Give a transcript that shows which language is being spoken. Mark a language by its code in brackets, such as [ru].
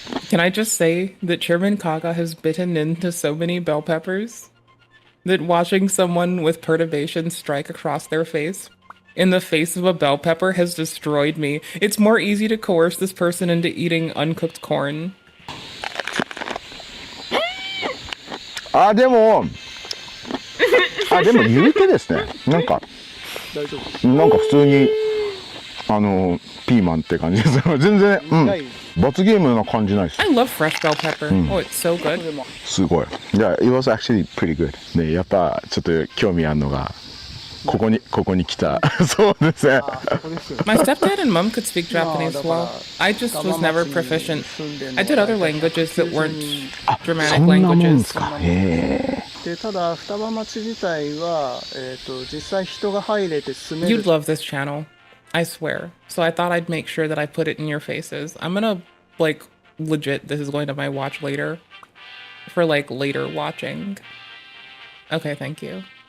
[en] Can I just say that Chairman Kaga has bitten into so many bell peppers that watching someone with perturbation strike across their face in the face of a bell pepper has destroyed me. It's more easy to coerce this person into eating uncooked corn. [ja] でも言うてですねなんか大丈夫。なんか普通にピーマンって感じです全然罰ゲームな感じないです [en] I love fresh bell pepper. Oh, it's so good. [ja] すごい。 [en] Yeah, it was actually pretty good. [ja] ね、やっぱちょっと興味あるのがここに来た。そうですね。 [en] My stepdad and mom could speak Japanese well. I just was never proficient. I did other languages that weren't dramatic [ja] そんなもんで [en] languages. [ja] すか。へでただ双葉町自体は実際人が入れて住める。 [en] You'd love this channel. I swear. So I thought I'd make sure that I put it in your faces. I'm gonna, like, legit, this is going to my watch later. For, like, later watching. Okay, thank you.